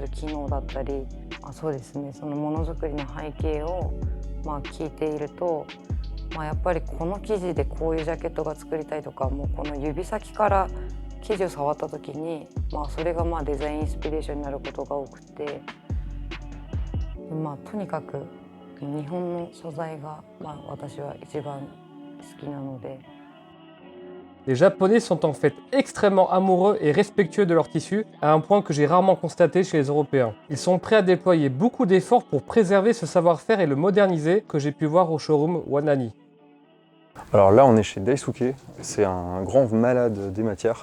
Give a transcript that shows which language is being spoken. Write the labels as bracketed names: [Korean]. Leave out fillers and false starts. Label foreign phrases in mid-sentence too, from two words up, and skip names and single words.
[Japanese] る機能だったり、そうですねそのものづくりの背景を、聞いていると、やっぱりこの生地でこういうジャケットが作りたいとかもうこの指先から生地を触った時に、それがデザインインスピレーションになることが多くて、とにかく日本の素材が、私は一番好きなので。 [French] Les Japonais sont en fait extrêmement amoureux et respectueux de leur tissu, à un point que j'ai rarement constaté chez les Européens. Ils sont prêts à déployer beaucoup d'efforts pour préserver ce savoir-faire et le moderniser que j'ai pu voir au showroom Wanani. Alors là, on est chez Daisuke, c'est un grand malade des matières.